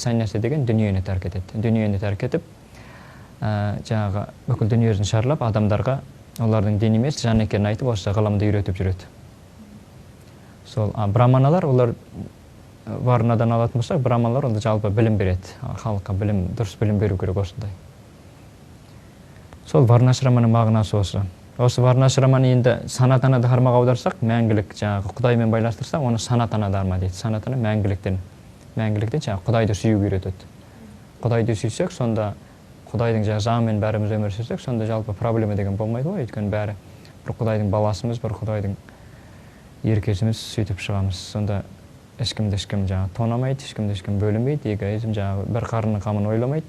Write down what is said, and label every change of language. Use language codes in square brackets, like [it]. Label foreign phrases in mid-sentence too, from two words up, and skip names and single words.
[kk] Саньяса деген дүниені тәрк етеді. Дүниені тәрк етіп, жаңағы бүкіл дүниесін шарлап, адамдарға олардың дін емес, жан екенін айтып, осы ғылымды үйретіп жүреді. Сол браманалар, олар варнадан алатын болсақ, браманалар олар жалпы білім береді. Халыққа дұрыс білім беру керек осындай. Сол варнашраманың мағынасы осы. Осы варнашраманы енді санатана дharmaға аударсақ, мәңгілік жаңағы Құдаймен байластырсақ, оны санатана дharma дейді. Санатана мәңгіліктен жаңағы Құдайды сүюге үйретеді. Құдайды сүйсек, сонда Құдайдың заңымен бәріміз өмір сүрсек, сонда жалпы проблема деген болмайды ғой. Өйткені бәрі бір Құдайдың баласымыз, бір Құдайдың еркесіміз, сөйтіп шығамыз. Сонда ешкім жаңағы тонамайды, ешкім бөлінбейді, эгоизм жаңағы бір қарынның қамын ойламайды.